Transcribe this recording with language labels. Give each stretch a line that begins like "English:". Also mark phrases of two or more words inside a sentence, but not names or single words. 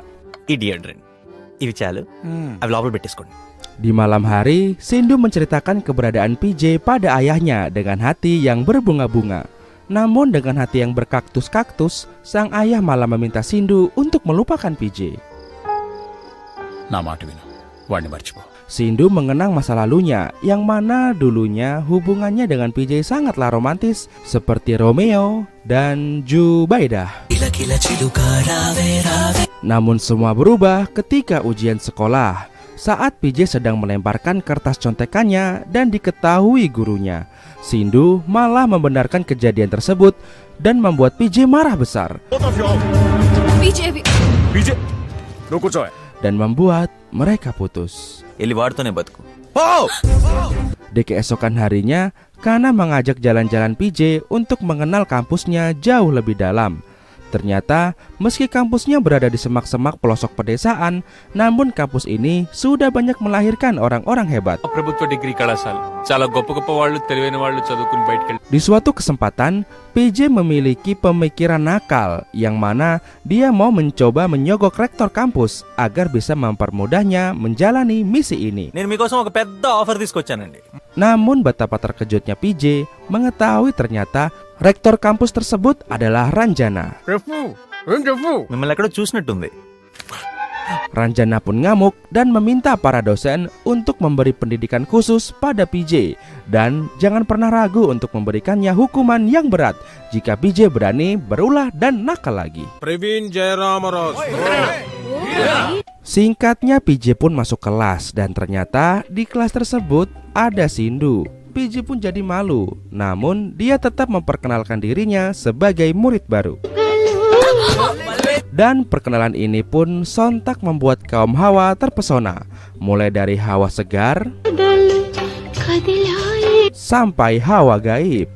Telugu: ఈ డియోడ్రెంట్ ఇవి చాలు, అవి లోపల పెట్టేసుకోండి.
Indonesian: Di malam hari, Sindu menceritakan keberadaan PJ pada ayahnya dengan hati yang berbunga-bunga. Namun dengan hati yang berkaktus-kaktus, sang ayah malah meminta Sindu untuk melupakan PJ.
Telugu: నా మాట విను, వాడిని మర్చిపో.
Indonesian: Sindu mengenang masa lalunya, yang mana dulunya hubungannya dengan PJ sangatlah romantis, seperti Romeo dan Jubaidah. Namun semua berubah ketika ujian sekolah, saat PJ sedang melemparkan kertas contekannya dan diketahui gurunya. Sindu malah membenarkan kejadian tersebut dan membuat PJ marah besar dan membuat mereka putus.
Telugu: వెళ్ళి వాడుతూనే బతుకు.
Indonesian: Di keesokan harinya, Kana mengajak jalan-jalan PJ untuk mengenal kampusnya jauh lebih dalam. Ternyata, meski kampusnya berada di semak-semak pelosok pedesaan, namun kampus ini sudah banyak melahirkan orang-orang hebat.
Telugu: ప్రభుత్వ డిగ్రీ కళాశాల చాలా గొప్ప గొప్ప వాళ్ళు, తెలివైన వాళ్ళు చదువుకుని బయటకెళ్ళి.
Indonesian: Di suatu kesempatan, PJ memiliki pemikiran nakal yang mana dia mau mencoba menyogok rektor kampus agar bisa mempermudahnya menjalani misi ini.
Telugu: నేను మీకోసం ఒక పెద్ద ఆఫర్ తీసుకొచ్చానండి.
Indonesian: Namun betapa terkejutnya PJ mengetahui ternyata rektor kampus tersebut adalah Ranjana.
Telugu: మిమ్మల్ని ఎక్కడో చూసినట్టుంది.
Indonesian: Ranjana pun ngamuk dan meminta para dosen untuk memberi pendidikan khusus pada PJ dan jangan pernah ragu untuk memberikannya hukuman yang berat jika PJ berani berulah dan nakal lagi. ప్రవీణ్ జయరామరాజు. Singkatnya PJ pun masuk kelas dan ternyata di kelas tersebut ada Sindu. PJ pun jadi malu, namun dia tetap memperkenalkan dirinya sebagai murid baru. Dan perkenalan ini pun sontak membuat kaum Hawa terpesona, mulai dari Hawa segar sampai Hawa gaib.